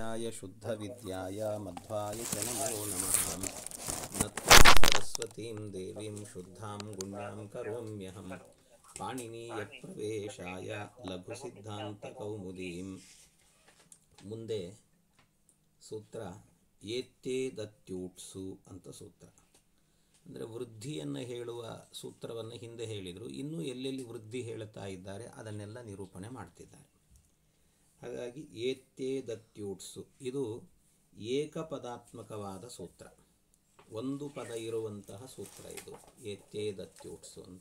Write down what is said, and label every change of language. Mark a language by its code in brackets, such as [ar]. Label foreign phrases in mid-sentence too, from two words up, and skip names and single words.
[sa] विद्याय शुद्धविद्याय मध्वाय च नमो नमः। नत्वा सरस्वतीं देवीं शुद्धां गुण्यां करोम्यहं। पाणिनीयप्रवेशाय लघुसिद्धान्तकौमुदीं। [kn] ಮುಂದೆ ಸೂತ್ರ ಏತ್ಯೇದತ್ಯೂಟ್ಸು ಅಂತ ಸೂತ್ರ. ಅಂದರೆ ವೃದ್ಧಿಯನ್ನು ಹೇಳುವ ಸೂತ್ರವನ್ನು ಹಿಂದೆ ಹೇಳಿದರು. ಇನ್ನೂ ಎಲ್ಲೆಲ್ಲಿ ವೃದ್ಧಿ ಹೇಳುತ್ತಾ ಇದ್ದಾರೆ ಅದನ್ನೆಲ್ಲ ನಿರೂಪಣೆ ಮಾಡ್ತಿದ್ದಾರೆ. ಹಾಗಾಗಿ ಏತ್ಯೇದತ್ಯೂಟ್ಸು ಇದು ಏಕಪದಾತ್ಮಕವಾದ ಸೂತ್ರ, ಒಂದು ಪದ ಇರುವಂತಹ ಸೂತ್ರ ಇದು ಏತ್ಯೇದತ್ಯೂಟ್ಸು ಅಂತ.